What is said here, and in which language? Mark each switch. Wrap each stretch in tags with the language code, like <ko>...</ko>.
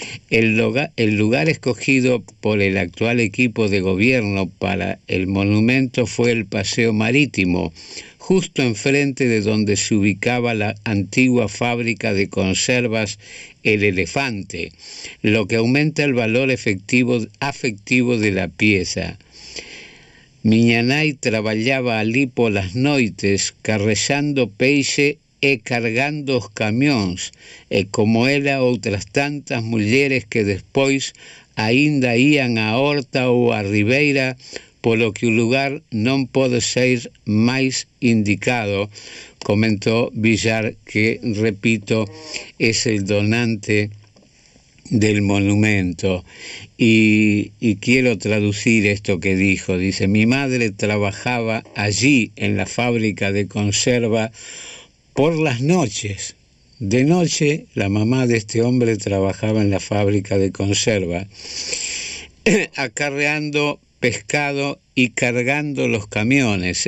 <es>El lugar escogido por el actual equipo de gobierno para el monumento fue el Paseo Marítimo, justo enfrente de donde se ubicaba la antigua fábrica de conservas El Elefante, lo que aumenta el valor afectivo de la pieza.</es> <gl>Miña nai traballaba alí polas noites, carrexando peixe e cargando os camións, e como ela outras tantas mulleres que despois aínda ían á horta ou á ribeira, polo que o lugar non pode ser máis indicado,</gl> <es>comentó Villar, que, repito, es el donante del monumento. Y quiero traducir esto que dijo. Dice: mi madre trabajaba allí en la fábrica de conserva por las noches. De noche, la mamá de este hombre trabajaba en la fábrica de conserva, acarreando pescado y cargando los camiones.</es>